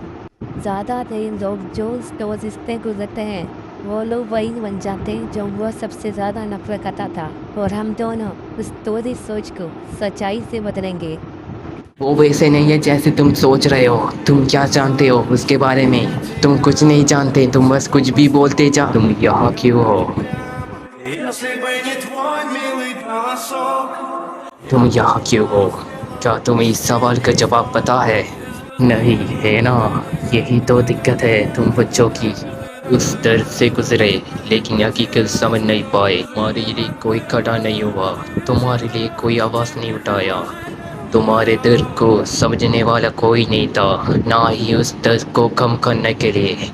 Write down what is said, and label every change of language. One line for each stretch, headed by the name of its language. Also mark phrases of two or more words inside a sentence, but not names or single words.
Hindi: ज़्यादातर लोग जो उस टॉक्सिक से गुजरते हैं, वो लोग वही बन जाते हैं जो वो सबसे ज़्यादा नफरत करता था। और हम दोनों उस टॉक्सिक सोच को सच्चाई से बदलेंगे। वो वैसे नहीं है जैसे तुम सोच रहे हो। तुम क्या जानते हो उसके बारे में? तुम कुछ नहीं जानते, तुम बस कुछ भी बोलते जा। तुम यहाँ क्यों हो?
Russian: Если бы не твой милый голосок.
Hindi: तुम यहाँ क्यों हो? क्या तुम्हें इस सवाल का जवाब पता है? नहीं है ना? यही तो दिक्कत है तुम बच्चों की। उस दर्द से गुजरे लेकिन हकीकत समझ नहीं पाए। तुम्हारे लिए कोई खड़ा नहीं हुआ, तुम्हारे लिए कोई आवाज़ नहीं उठाया, तुम्हारे दर्द को समझने वाला कोई नहीं था, ना ही उस दर्द को कम करने के लिए।